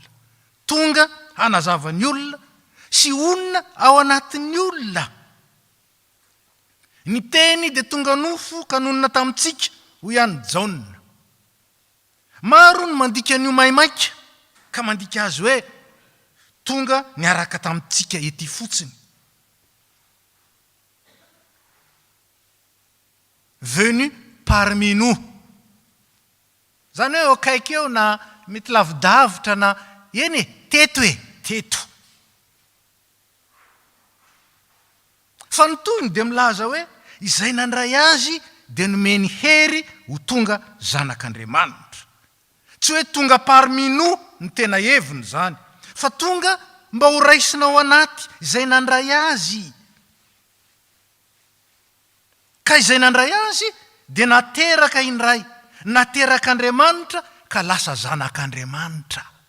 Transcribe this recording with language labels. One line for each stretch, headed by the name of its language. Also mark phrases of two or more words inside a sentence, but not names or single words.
Malagasy: Tonga hanazava ny olona sy onona ao anatin'ny olona. Ny teny dia tonga nofo ka nonona tamintsika hoy ihany Jaona. Maro ny mandika an'io maimaika ka mandika azy hoe tonga niaraka tamintsika ety fotsiny.
French: Venu parmi nous.
Malagasy: Zany hoe akaiky eo na mety lavidavitra na eny teto teto. Fa ny toyny dia milaza hoe izay nandray azy dia nomeny hery ho tonga zanak'Andriamanitra. Tsy hoe tonga
French: parmi nous
Malagasy: ny tena heviny zany, fa tonga mba ho raisina ao anaty izay nandray azy. Ka izay nandray azy dia nateraka indray, nateraka Andriamanitra ka lasa zanak'Andriamanitra.